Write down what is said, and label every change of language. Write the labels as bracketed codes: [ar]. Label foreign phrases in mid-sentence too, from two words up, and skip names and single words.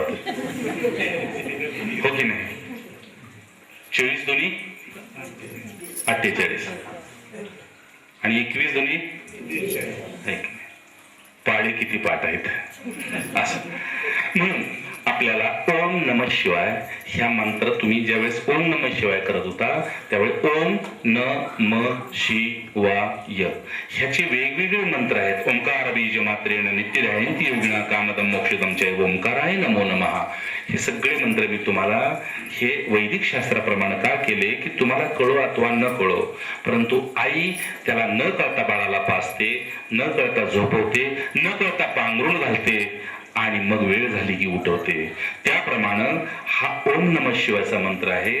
[mr] हो की नाही. 24 दोन्ही 48 आणि 21 दोन्ही पाडे किती पाठ आहेत असं. म्हणून आपल्याला [sa] ओम नमः शिवाय [mr] ह्या मंत्र तुम्ही ज्यावेळेस [sa] ओम नमः शिवाय [mr] करत होता त्यावेळेस [sa] ओम न म शिवाय [mr] ह्याचे वेगवेगळे मंत्र आहेत. [sa] ओंकार बीज मात्रेण नित्यध्यायन्ति योगिना कामदम मोक्षदम च ओंकाराय नमो नमः. [mr] हे सगळे मंत्र मी तुम्हाला हे वैदिक शास्त्राप्रमाणे का केले की तुम्हाला कळो अथवा न कळो, परंतु आई त्याला न कळता बाळाला पाजते, न कळता झोपवते, न कळता पांघरून घालते आणि मग वेळ झाली की उठवते. त्याप्रमाणे हा [sa] ओम नमः शिवायचा [mr] मंत्र आहे.